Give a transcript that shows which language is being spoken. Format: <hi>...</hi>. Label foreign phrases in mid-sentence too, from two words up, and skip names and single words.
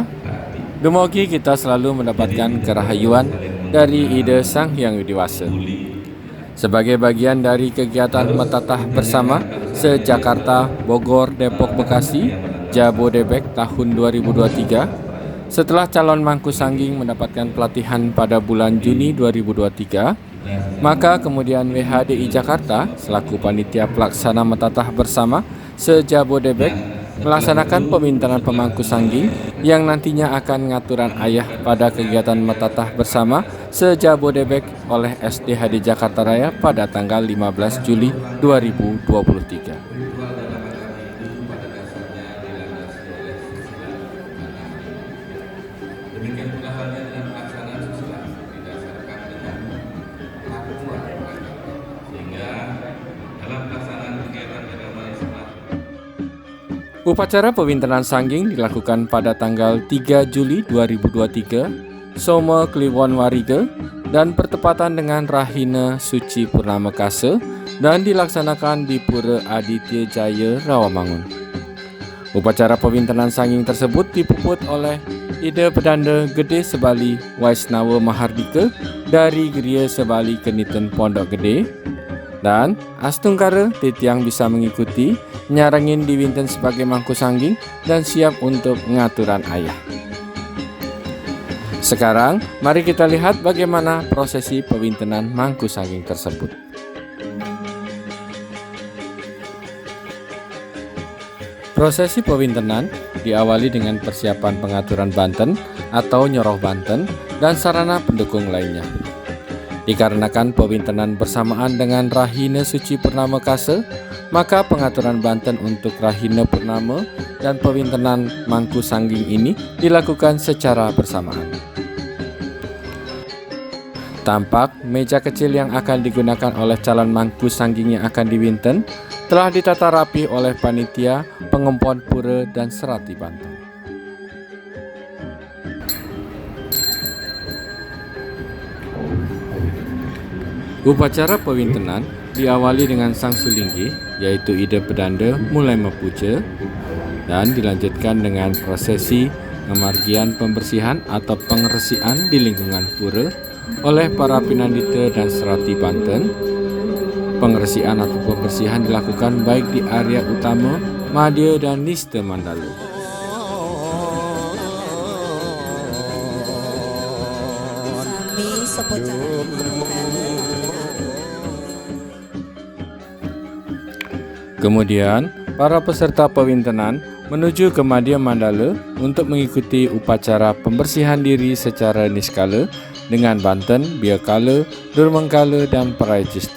<id>Dumogi kita selalu mendapatkan kerahayuan dari ide Sang Hyang Widiwasa. Sebagai bagian dari kegiatan Metatah Bersama se-Jakarta, Bogor, Depok, Bekasi, Jabodebek tahun 2023, setelah calon mangku sangging mendapatkan pelatihan pada bulan Juni 2023, maka kemudian WHDI Jakarta selaku panitia pelaksana Metatah Bersama se-Jabodebek melaksanakan pemintahan pemangku sangging yang nantinya akan</id> <ban>ngaturan ayah</ban> <id>pada kegiatan Metatah Bersama se-Jabodebek oleh SDHD Jakarta Raya pada tanggal 15 Juli 2023. Demikian pula halnya dengan pelaksanaan susulan didasarkan dengan ketentuan sehingga dalam pelaksanaan kegiatan agama Islam. Upacara pewintenan sangging dilakukan pada tanggal 3 Juli 2023 Soma Kliwon Warige dan bertepatan dengan Rahina Suci Purnama Kase dan dilaksanakan di Pura Aditya Jaya Rawamangun. Upacara pewintenan sangging tersebut dipuput oleh Ida Pedanda Gede Sebali Waisnawa Mahardika dari Geria Sebali Keniten Pondok Gede, dan astungkara titiang bisa mengikuti</id> <ban>nyarangin diwinten</ban> <id>sebagai mangku sangging dan siap untuk</id> <ban>ngaturan ayah.</ban> <id>Sekarang mari kita lihat bagaimana prosesi pewintenan mangku sangging tersebut. Prosesi pewintenan diawali dengan persiapan pengaturan banten atau nyoroh banten dan sarana pendukung lainnya. Dikarenakan pewintenan bersamaan dengan Rahina Suci Purnama Kase, maka pengaturan banten untuk Rahina Purnama dan pewintenan mangku sangging ini dilakukan secara bersamaan. Tampak meja kecil yang akan digunakan oleh calon mangku sangging yang akan diwinten telah ditata rapi oleh panitia, pengempon pura dan serati banten. Upacara pewintenan diawali dengan sang sulinggi, yaitu Ida Pedanda mulai mepuja, dan dilanjutkan dengan prosesi pemargian pembersihan atau pengeresian di lingkungan pura oleh para pinandita dan serati banten. Pengeresian atau pembersihan dilakukan baik di area utama, madya dan nista mandala. Kemudian, para peserta pewintenan menuju ke madya mandala untuk mengikuti upacara pembersihan diri secara niskala dengan banten, biakala, durmangkala dan parajista.</id>